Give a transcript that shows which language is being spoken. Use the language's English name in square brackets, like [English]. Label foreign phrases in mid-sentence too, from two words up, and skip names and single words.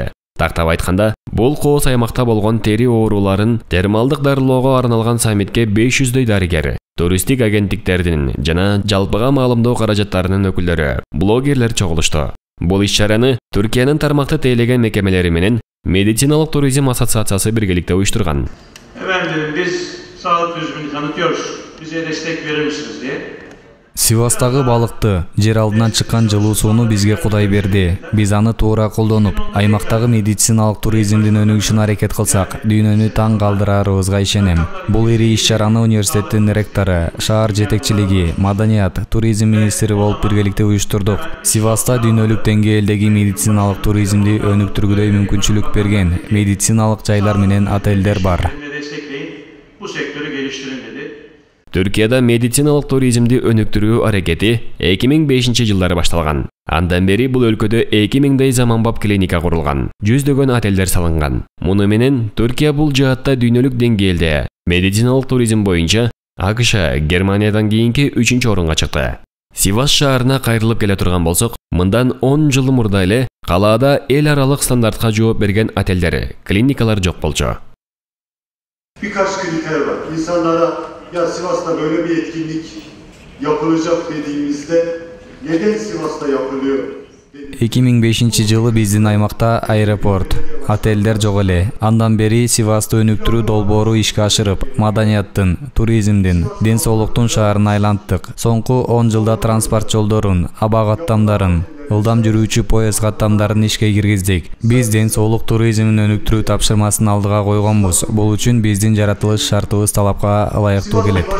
[Kyrgyz] Тактап айтканда, бул кооз аймакта болгон тери ооруларын термалдык дарылоого арналган саммитке 500дөй дарыгер, туристтик агенттиктердин жана жалпыга маалымдоо каражаттарынын өкүлдөрү, блогерлер чогулушту. Бул иш-чараны Түркиянын тармакты тейлеген мекемелери менен Медициналык туризм ассоциациясы биргеликте уюштурган. [Turkish] Efendim biz sağlık turizmini tanıtıyoruz. Bize destek verir misiniz diye. [Kyrgyz] Сивастагы балыкты, жер алдынан чыккан жылуу сууну бизге Кудай берди. Биз аны туура колдонуп, аймактагы медициналык туризмдин өнүгүшүнө аракет кылсак, дүйнөнү таң калтырарыбызга ишенем. Бул ири иш-чараны университеттин ректору, шаар жетекчилиги, маданият, туризм министри болуп биргеликте уюштурдук. Сиваста дүйнөлүк деңгээлдеги медициналык туризмди өнүктүргүдөй мүмкүнчүлүк берген медициналык жайлар менен отелдер бар. [Turkish] Bu sektörü geliştirin dedi. [Kyrgyz] Түркияда медициналык туризмди өнүктүрүү аракети 2005 жылдары башталган. Андан бери бул өлкөдө 2000дей заманбап клиника курулган, жүздөгөн отелдер салынган. Муну менен Түркия бул жаатта дүйнөлүк деңгээлде медициналык туризм боюнча АКШ Германиядан кийинки 3-орунга чыкты. Сивас шаарына кайрылып келе турган болсок, мындан 10 жыл мурда эле калаада эл аралык стандартка жооп берген отелдер, клиникалар жок болчу. [Turkish] Birkaç kriter var. İnsanlara ya Sivas'ta böyle bir etkinlik yapılacak dediğimizde neden Sivas'ta yapılıyor? [Kyrgyz] 2005 жылы биздин аймакта аэропорт, отелдер жок эле. Андан бери Сивасты өнүктүрүү долбоору ишке ашырып, маданияттын, туризмдин, ден соолуктун шаарына айланттык. Соңку 10 жылда транспорт жолдорун, аба каттамдарын, ылдам жүрүүчү поезд каттамдарын ишке киргиздик. Биз ден соолук туризмин өнүктүрүү тапшырмасын алдыга койгонбуз. Бул үчүн биздин жаратылыш шартыбыз талапка ылайыктуу келет.